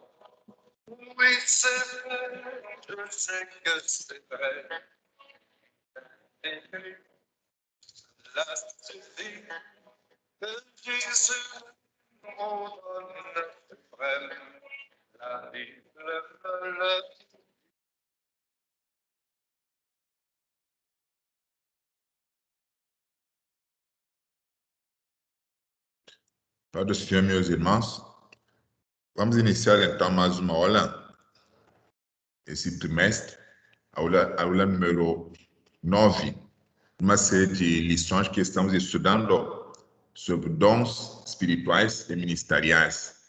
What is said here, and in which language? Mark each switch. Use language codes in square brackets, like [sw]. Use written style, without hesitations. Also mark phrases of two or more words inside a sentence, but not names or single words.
[fr] Oui, c'est vrai, je sais que c'est vrai. Et là suffit que Jésus nous donne suprême. La Bible me le dit. [pt] Pai do Senhor, meus irmãos, vamos iniciar então mais uma aula, esse trimestre, aula número 9, uma série de lições que estamos estudando sobre dons espirituais e ministeriais.